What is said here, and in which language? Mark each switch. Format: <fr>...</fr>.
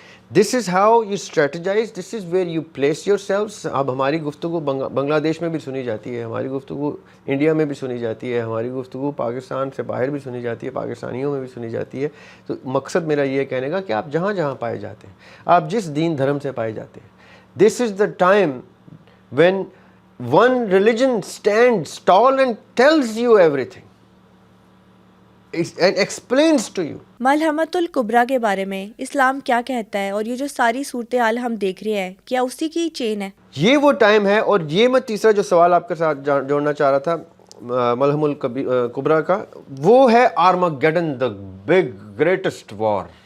<en>This is how you strategize, this is where you place yourselves.</en> <ur>اب ہماری گفتگو بنگلہ دیش میں بھی سنی جاتی ہے، ہماری گفتگو انڈیا میں بھی سنی جاتی ہے، ہماری گفتگو پاکستان سے باہر بھی سنی جاتی ہے، پاکستانیوں میں بھی سنی جاتی ہے۔ تو مقصد میرا یہ کہنے کا کہ آپ جہاں جہاں پائے جاتے ہیں، آپ جس دین دھرم سے پائے جاتے ہیں،</ur> <en>This is the time when one religion stands tall and tells you everything and explains to you.</en> <ur>ملحمۃ الکبریٰ کے بارے میں اسلام کیا کہتا ہے، اور یہ جو ساری صورتحال ہم دیکھ رہے ہیں، کیا اسی کی چین ہے؟ یہ وہ ٹائم ہے، اور یہ میں تیسرا جو سوال آپ کے ساتھ جوڑنا چاہ رہا تھا ملحم الکبریٰ کا، وہ ہے آرمگیڈن،</ur> <en>The big greatest war.</en>